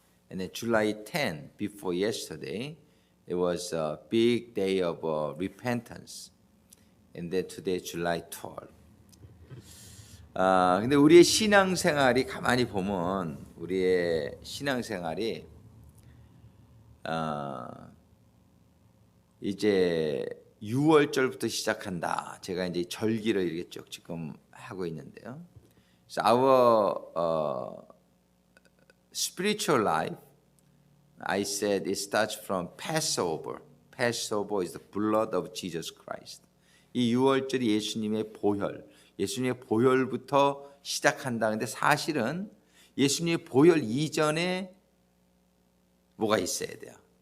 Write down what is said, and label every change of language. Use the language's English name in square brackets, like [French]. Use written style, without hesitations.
[English] And then July 10, before yesterday, it was a big day of repentance. And then today, July 12. [Korean] 근데 우리의 신앙생활이 가만히 보면 우리의 신앙생활이 이제 6월절부터 시작한다. 제가 이제 절기를 이렇게 쭉 지금 하고 있는데요. [English] So our spiritual life, I said it starts from Passover. Passover is the blood of Jesus Christ. [Korean] 이 6월절이 예수님의 보혈, 예수님의 보혈부터 시작한다. 근데 사실은 예수님의 보혈 이전에 뭐가 있어야 돼요?